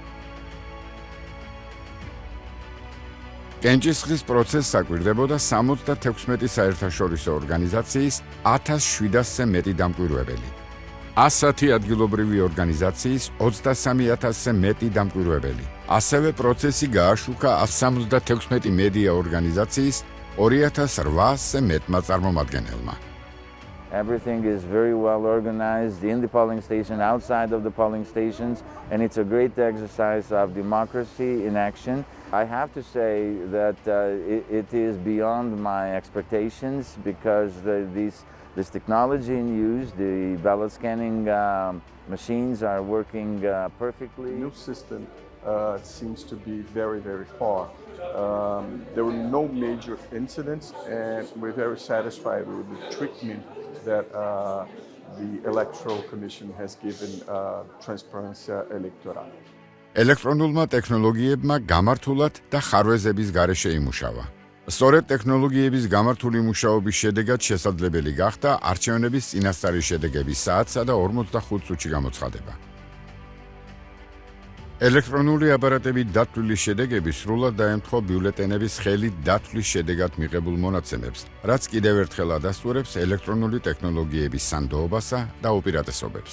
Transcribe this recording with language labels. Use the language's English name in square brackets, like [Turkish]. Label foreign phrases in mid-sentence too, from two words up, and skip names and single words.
[Georgian] კენჭისყრის პროცესს აკვირდებოდა 76 საერთაშორისო ორგანიზაციის 1700-ზე მეტი დამკვირვებელი. 110 ადგილობრივი ორგანიზაციის 23000-ზე მეტი დამკვირვებელი. ასევე პროცესი გააშუქა 176 მედია ორგანიზაციის 2800-ზე მეტმა წარმომადგენელმა. [English] Everything is very well organized in the polling station, outside of the polling stations, and it's a great exercise of democracy in action. I have to say that it is beyond my expectations because this technology in use, the ballot scanning machines are working perfectly. The new system seems to be very, very far. There were no major incidents, and we're very satisfied with the treatment that the Electoral Commission has given Transparency Electoral. [Georgian] ელექტრონულმა ტექნოლოგიებმა გამართულად და ხარვეზების გარეშე იმუშავა. სწორედ ტექნოლოგიების გამართული მუშაობის შედეგად შესაძლებელი გახდა არჩევნების წინასწარი შედეგების საათსა და 45 წუთში გამოცხადება. ელექტრონული აპარატებით დათვლილი შედეგები სრულად დაემთხვა ბიულეტენების ხელით დათვლის შედეგად მიღებულ მონაცემებს, რაც კიდევ ერთხელ ადასტურებს ელექტრონული ტექნოლოგიების სანდოობასა და უპირატესობებს.